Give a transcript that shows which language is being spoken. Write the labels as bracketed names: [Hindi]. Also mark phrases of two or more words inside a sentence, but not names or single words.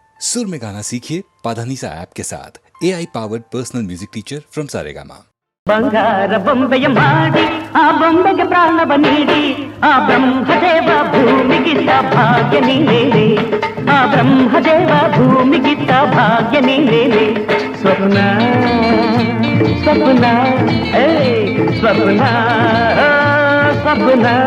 [Hindi] सुर में गाना सीखिए पाधानीसा ऐप के साथ [English] AI powered personal music teacher from [Hindi] सारेगामा। [Kannada] ಬಂಗಾರ ಬೊಂಬೆಯ ಮಾಡಿ ಆ ಬೊಂಬೆಗೆ ಪ್ರಾಣವ ನೀಡಿ ಆ ಬ್ರಹ್ಮದೇವ ಭೂಮಿಗಿತ್ತ ಭಾಗ್ಯ ನೀನೇನೆ ಆ ಬ್ರಹ್ಮದೇವ ಭೂಮಿಗಿತ್ತ ಭಾಗ್ಯ ನೀನೇನೆ ಸ್ವಪ್ನ ಸ್ವಪ್ನ ಸ್ವಪ್ನ ಸ್ವಪ್ನ